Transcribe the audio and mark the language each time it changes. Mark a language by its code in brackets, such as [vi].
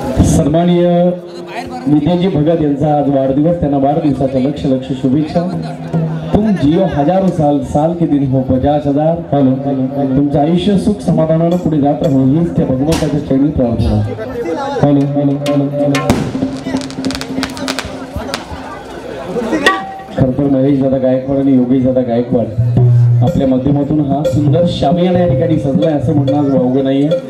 [mr] सन्माननीय विजयजी भगत यांचा आज वाढदिवस. त्यांना वाढदिवसाच्या लक्ष शुभेच्छा. [hi] तुम जियो हजारो साल साल के दिन हो 50,000. [mr] तुमचं आयुष्य सुख समाधानानं पुढे जात राहो हीच त्या भगवंताच्या चरणी प्रार्थना. खरं तर महेश दादा गायकवाड आणि योगेश दादा गायकवाड आपल्या माध्यमातून हा सुंदर शामियाना या ठिकाणी सजलाय असं म्हणणं आज वावगं नाहीये.